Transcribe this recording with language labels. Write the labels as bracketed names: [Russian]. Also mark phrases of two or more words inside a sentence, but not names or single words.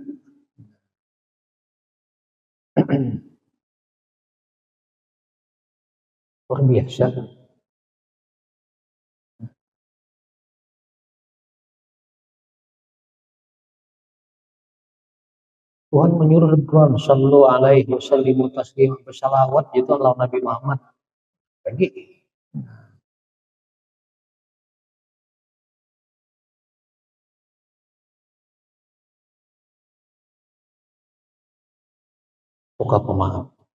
[Indonesian] Luar biasa. Tuhan menyuruh Al-Quran, [Arabic] صلوا عليه وسلموا تسليما, [Indonesian] bersalawat itu Allah Nabi Muhammad. Lagi. Suka pemaaf.